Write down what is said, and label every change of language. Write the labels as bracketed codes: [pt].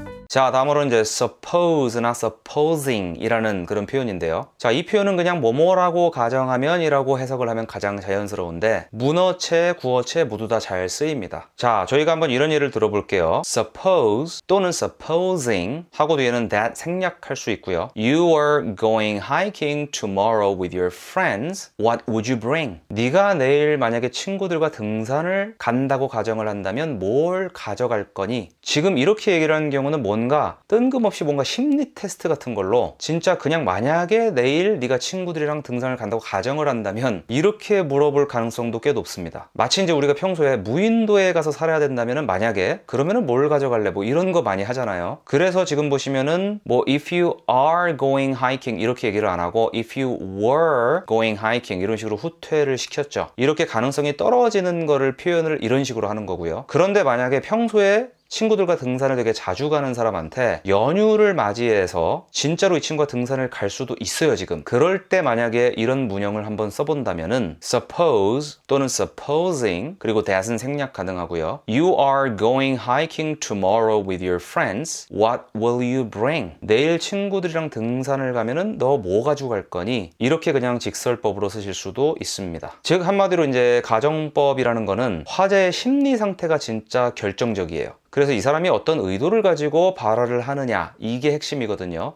[ko] 자, 다음으로 이제 suppose나 supposing 이라는 그런 표현인데요. 자, 이 표현은 그냥 뭐뭐라고 가정하면 이라고 해석을 하면 가장 자연스러운데 문어체, 구어체 모두 다 잘 쓰입니다. 자, 저희가 한번 이런 예를 들어볼게요. suppose 또는 supposing 하고 뒤에는 that 생략할 수 있고요. [en] You are going hiking tomorrow with your friends. What would you bring? [ko] 네가 내일 만약에 친구들과 등산을 간다고 가정을 한다면 뭘 가져갈 거니? 지금 이렇게 얘기를 하는 경우는 뭔가 뭔가 뜬금없이 뭔가 심리 테스트 같은 걸로 진짜 그냥 만약에 내일 네가 친구들이랑 등산을 간다고 가정을 한다면 이렇게 물어볼 가능성도 꽤 높습니다. 마치 이제 우리가 평소에 무인도에 가서 살아야 된다면은 만약에 그러면은 뭘 가져갈래 뭐 이런 거 많이 하잖아요. 그래서 지금 보시면은 뭐 [en] if you are going hiking [ko] 이렇게 얘기를 안 하고 [en] if you were going hiking [ko] 이런 식으로 후퇴를 시켰죠. 이렇게 가능성이 떨어지는 거를 표현을 이런 식으로 하는 거고요. 그런데 만약에 평소에 친구들과 등산을 되게 자주 가는 사람한테 연휴를 맞이해서 진짜로 이 친구가 등산을 갈 수도 있어요 지금. 그럴 때 만약에 이런 문형을 한번 써본다면은 suppose 또는 supposing 그리고 that은 생략 가능하고요. [en] You are going hiking tomorrow with your friends. What will you bring? [ko] 내일 친구들이랑 등산을 가면은 너 뭐 가지고 갈 거니? 이렇게 그냥 직설법으로 쓰실 수도 있습니다. 즉 한마디로 이제 가정법이라는 거는 화제의 심리 상태가 진짜 결정적이에요. 그래서 이 사람이 어떤 의도를 가지고 발화를 하느냐 이게 핵심이거든요.